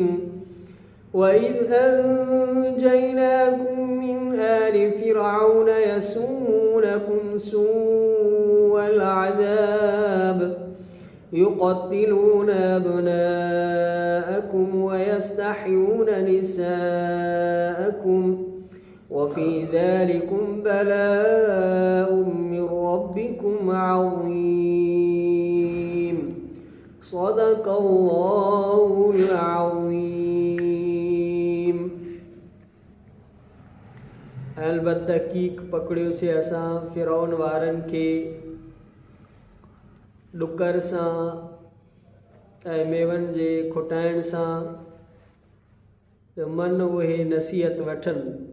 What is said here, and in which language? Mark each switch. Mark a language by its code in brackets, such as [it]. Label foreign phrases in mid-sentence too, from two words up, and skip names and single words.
[ar] وإذ أنجيناكم من آل فرعون يسومونكم سوء العذاب يقتلون أبناءكم ويستحيون نساءكم وفي ذلكم بلاء من ربكم عظيم. صدق الله العظيم. [sd] अलबत्ता कीक पकड़ियो से असां फिरौन वारनि खे ॾुकर सां ऐं मेवनि जे खुटाइण सां मन उहे नसीहत वठनि।